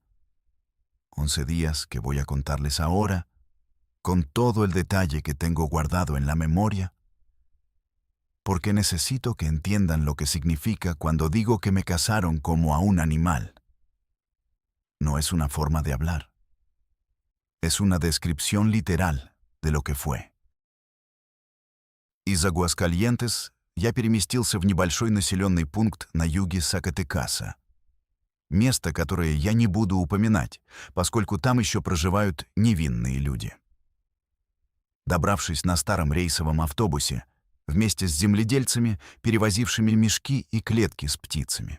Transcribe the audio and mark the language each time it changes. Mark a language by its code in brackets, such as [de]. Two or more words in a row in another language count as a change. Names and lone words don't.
[es] 11 días que voy a contarles ahora, con todo el detalle que tengo guardado en la memoria, porque necesito que entiendan lo que significa cuando digo que me cazaron como a un animal. No es una forma de hablar. Es una descripción literal de lo que fue. [ru] Из Агуаскальентес я переместился в небольшой населенный пункт на юге Сакатекаса. Место, которое я не буду упоминать, поскольку там еще проживают невинные люди. Добравшись на старом рейсовом автобусе, вместе с земледельцами, перевозившими мешки и клетки с птицами.